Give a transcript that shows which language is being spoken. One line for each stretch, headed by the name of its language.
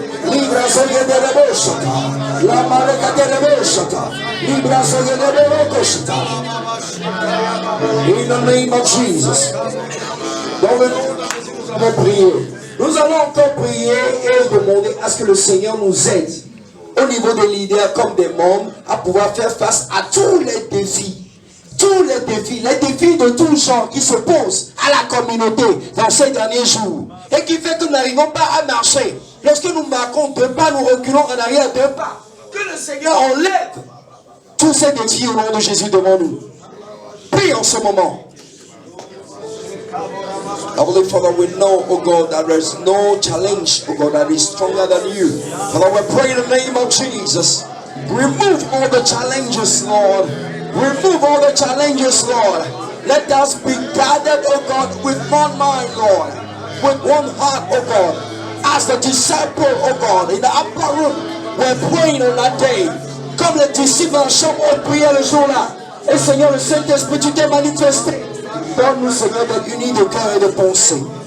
English: Libra soye de rebosata, la marca de rebosata, Libra soye de rebosata. In the name of Jesus.
French: Dans le nom de Jésus, nous allons prier. Nous allons encore prier et demander à ce que le Seigneur nous aide au niveau des leaders comme des membres à pouvoir faire face à tous les défis. Tous les défis de tout genre qui se posent à la communauté dans ces derniers jours et qui fait que nous n'arrivons pas à marcher. Lorsque nous marquons 2 pas, nous reculons en arrière 2 pas. Que le Seigneur enlève tous ces défis au nom de Jésus devant nous. Prie en ce moment.
English: Heavenly Father, we know, oh God, that there is no challenge, oh God, that is stronger than you. Father, we pray in the name of Jesus. Remove all the challenges, Lord. Remove all the challenges, Lord. Let us be gathered, oh God, with one mind, Lord. With one heart, oh God. As the disciple, oh God, in the upper room, we're praying on that day.
French: Comme les disciples dans la chambre ont prié le jour-là. Et Seigneur, le Saint-Esprit, tu t'es manifesté. Donne-nous, Seigneur, d'être unis de cœur et de pensée.